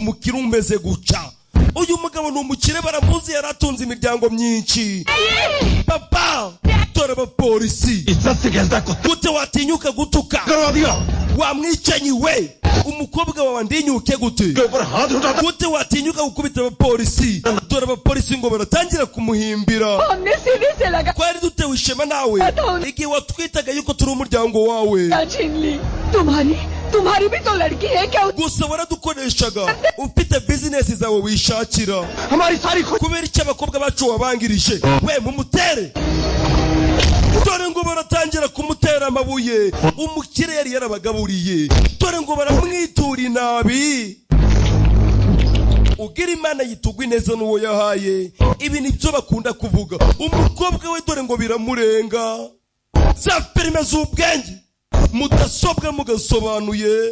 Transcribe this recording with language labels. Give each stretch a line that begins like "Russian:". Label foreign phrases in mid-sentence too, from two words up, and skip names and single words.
Rundi: umukire umeze guca uyu mugabo ni umukire baramuzi yaratunze imiryango myinshi papa dore abapolisi gute watinyuka gutuka wamwicanyi we umukobwa wawe ndinyuke gute watinyuka gukubita abapolisi dore abapolisi ngo baratangira kumuhimbira kwari dutewe ishema nawe igihe watwitaga yuko turi umuryango wawe
Hindi: तुम्हारी भी तो लड़की है क्या
Rundi: gusa waradukoreshaga ufite business zawe wishakira kubera icyo abakobwa bacu wabangirije we mumutere dore ngo baratangira kumutera amabuye umukire yari yarabagaburiye dore ngo baramwitura inabi ugira imana yitugwa ineza n'uwo yahaye ibi nibyo bakunda kuvuga umukobwa we dore ngo biramurenga za filime z'ubwenge mudasobwa mugasobanuye